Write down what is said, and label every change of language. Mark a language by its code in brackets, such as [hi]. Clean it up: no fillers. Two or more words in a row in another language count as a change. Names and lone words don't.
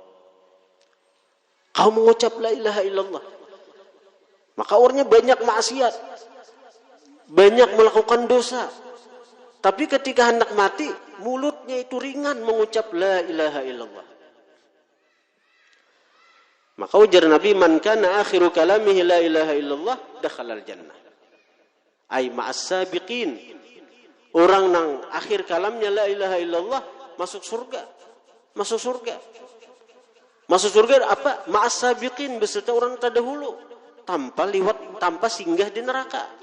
[bjn] Kau mengucap [ar] لا إله إلا الله. [bjn] Maka orangnya banyak maksiat, banyak melakukan dosa. Tapi ketika hendak mati, mulutnya itu ringan mengucap [ar] لا إله إلا الله. [bjn] Maka ujar Nabi, [ar] من كان آخر كلامه لا إله إلا الله دخل الجنة. أي مع السابقين. [bjn] Orang nang akhir kalamnya [ar] لا إله إلا الله [bjn] masuk surga. Masuk surga. Masuk surga apa? [ar] مع السابقين, [bjn] beserta orang terdahulu. Tanpa singgah di neraka.